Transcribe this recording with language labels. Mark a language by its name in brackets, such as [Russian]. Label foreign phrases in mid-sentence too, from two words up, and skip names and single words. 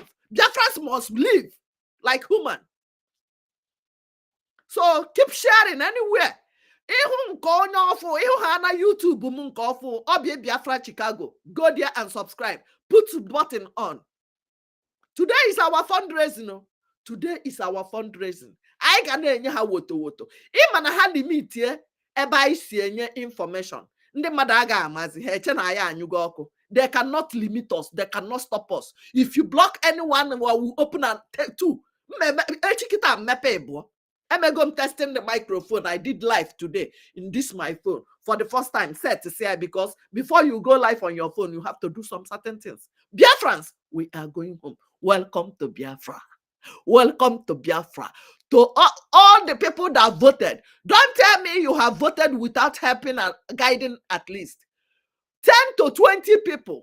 [English] Biafrans must live like human. So keep sharing anywhere. [Igbo] Ihu nke onye ọfụ, ihu ha na YouTube m nke ọfụ, Obie Biafra Chicago. [English] Go there and subscribe. Put button on. Today is our fundraising. No? Today is our fundraising. [Igbo] I ga na-enye ha wotowoto. Ịma na ha limit ebe anyị si enye information. Ndị mmadụ aga amazi ha eche na ya anyụgo ọkụ. [English] They cannot limit us. They cannot stop us. If you block anyone, we open and take two. [Igbo] Echikita mepe ebo. [English] I'm testing the microphone. I did live today in this my phone for the first time. Set to say because before you go live on your phone, you have to do some certain things. Biafrans, we are going home. Welcome to Biafra. Welcome to Biafra. To all the people that voted. Don't tell me you have voted without helping and guiding at least 10 to 20 people.